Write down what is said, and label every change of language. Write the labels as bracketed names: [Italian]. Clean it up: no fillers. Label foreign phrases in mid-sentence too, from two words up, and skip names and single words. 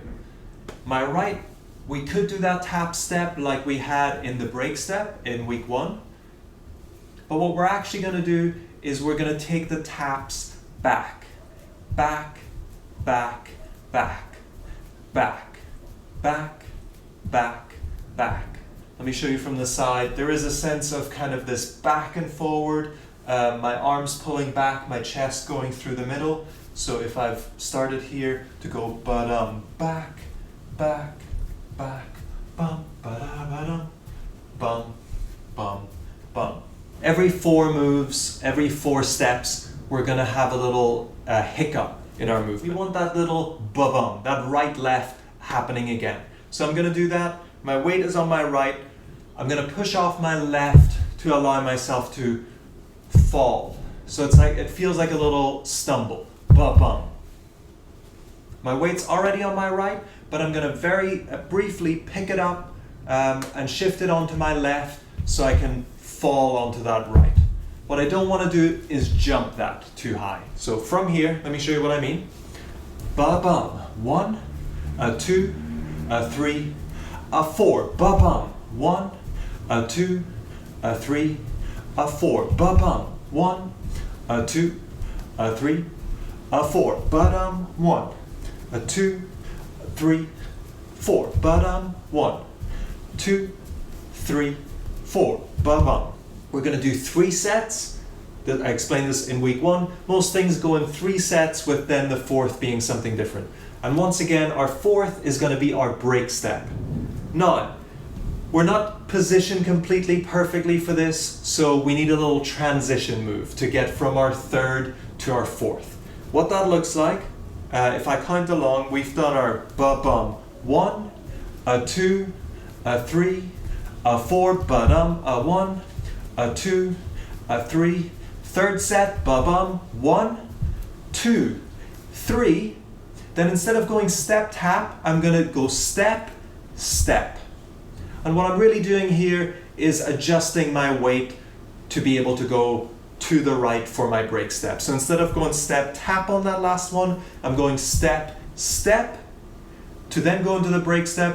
[English] My right, we could do that tap step like we had in the break step in week 1, but what we're actually gonna do is we're gonna take the taps back, back, back, back, back, back, back, back. Let me show you from the side. There is a sense of kind of this back and forward, my arms pulling back, my chest going through the middle. So if I've started here to go ba-dum, back, back, back, bum, ba-da-ba-dum, bum, bum, bum. Every 4 moves, every 4 steps, we're gonna have a little hiccup in our movement. We want that little ba-bum, that right-left happening again. So I'm gonna do that. My weight is on my right. I'm gonna push off my left to allow myself to fall. So it's like, it feels like a little stumble, ba-bum. My weight's already on my right, but I'm gonna very briefly pick it up and shift it onto my left so I can fall onto that right. What I don't want to do is jump that too high. So from here, let me show you what I mean. Ba-bum. 1, 2, 3, 4. Ba-bum. 1, 2, 3, 4. Ba-bum. 1, 2, 3, 4. Ba-dum. 1, 2, 3, 4. Ba-dum. 1, 2, 3, 4. Ba-bum. We're going to do 3 sets. I explained this in week 1. Most things go in 3 sets, with then the 4th being something different. And once again, our 4th is going to be our break step. Now, we're not positioned completely perfectly for this, so we need a little transition move to get from our 3rd to our 4th. What that looks like, if I count along, we've done our ba-bum. 1, 2, 3, 4, ba-dum, 1, 2, 3, 3rd set, ba-bum, 1, 2, 3. Then instead of going step, tap, I'm gonna go step, step. And what I'm really doing here is adjusting my weight to be able to go to the right for my break step. So instead of going step, tap on that last one, I'm going step, step, to then go into the break step.